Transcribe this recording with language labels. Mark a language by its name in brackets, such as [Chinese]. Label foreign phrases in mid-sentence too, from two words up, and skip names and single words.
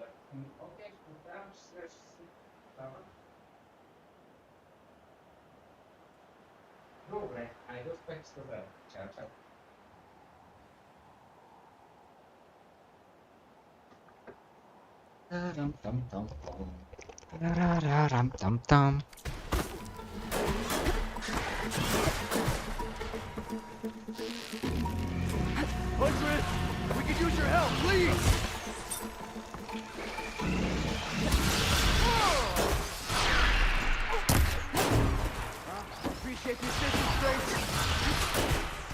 [English] Ok, downstairs. [Bulgarian] Добре, айде успех с това. Чао, чао. Тарам-там-там-там. Тарарарам-там-там. [English] Huntress, we could use your help, please! Appreciate the assistance, stranger.